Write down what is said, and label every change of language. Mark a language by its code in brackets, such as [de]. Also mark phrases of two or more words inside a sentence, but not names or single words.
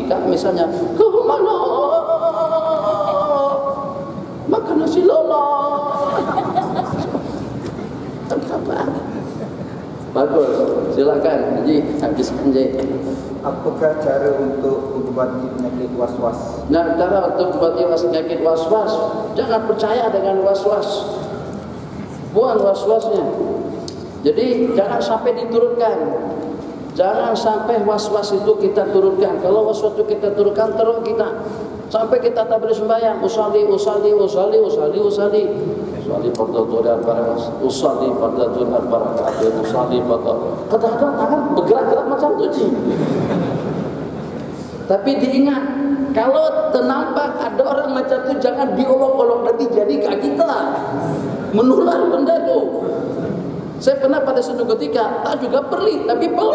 [ms] Misalnya ke mana makan nasi lemak. Apa? Bagus, silakan. Jadi habiskan je. Apakah cara untuk mengobati penyakit was-was? Nah, cara untuk mengobati penyakit was-was, jangan percaya dengan was-was. Buang was-wasnya. Jadi jangan sampai diturunkan. Jangan sampai was-was itu kita turunkan. Kalau was-was itu kita turunkan, terus kita sampai kita tak boleh sembahyang. [ar] أصلي فرض الظهر بركعات. أصلي فرض الظهر بركعات. أصلي فرض. [ms] Kadang-kadang tangan bergerak-gerak macam tu. Tapi diingat, kalau ternampak ada orang macam tu, jangan diolok-olok, nanti jadi kat kita. Menular benda tu. Saya pernah pada suatu ketika tak juga pelik tapi pelik.